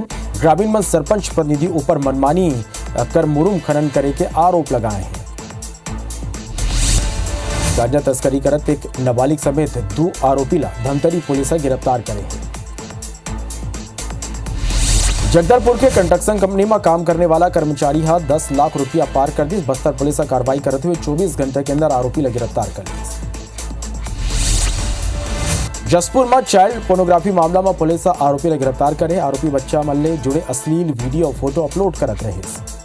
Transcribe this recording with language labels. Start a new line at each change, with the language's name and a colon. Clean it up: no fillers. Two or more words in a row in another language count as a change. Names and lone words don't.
Chhattisgarhi: ग्रामीण में सरपंच प्रतिनिधि ऊपर मनमानी कर मुरुम खनन करे के आरोप लगाए हैं। गांजा तस्करी करत एक नाबालिग समेत 2 आरोपी ला धमतरी पुलिस गिरफ्तार करे हैं। जगदलपुर के कंस्ट्रक्शन कंपनी में काम करने वाला कर्मचारी 10 लाख रुपया पार कर दी। बस्तर पुलिस कार्रवाई करते हुए 24 घंटे के अंदर आरोपी ला गिरफ्तार कर ली। जसपुर में चाइल्ड पोर्नोग्राफी मामला में पुलिस आरोपी ला गिरफ्तार करे। आरोपी बच्चा मल्ले जुड़े अश्लील वीडियो फोटो अपलोड करत रहे।